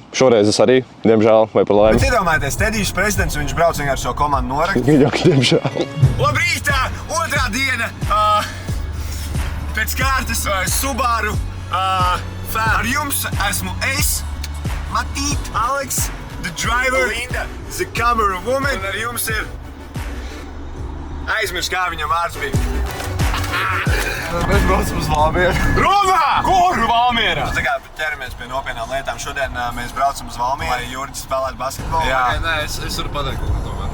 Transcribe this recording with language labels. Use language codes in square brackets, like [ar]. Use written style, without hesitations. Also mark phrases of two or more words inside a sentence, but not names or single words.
[lv] Šoreiz es arī, diemžēl, vai par laimi. Bet iedomājieties, Tedijs prezidents, viņš brauc vienkārši šo komandu norakt. Diemžēl. Labrīt! Otrā diena! Pēc kārtas Subaru fan. Ar jums esmu es, Matīt, Aleks, [en] the driver, Linda, the camera woman. [lv] Un ar jums ir aizmirst, kā viņam vārds bija. Mēs braucam uz Valmieru. Runā! Kur Valmierā? Tā kā ķeramies pie nopietnām lietām. Šodien mēs braucam uz Valmieru, lai Jurģis spēlētu basketbolu. Jā. Nē, es varu pateikt, ko tomēr.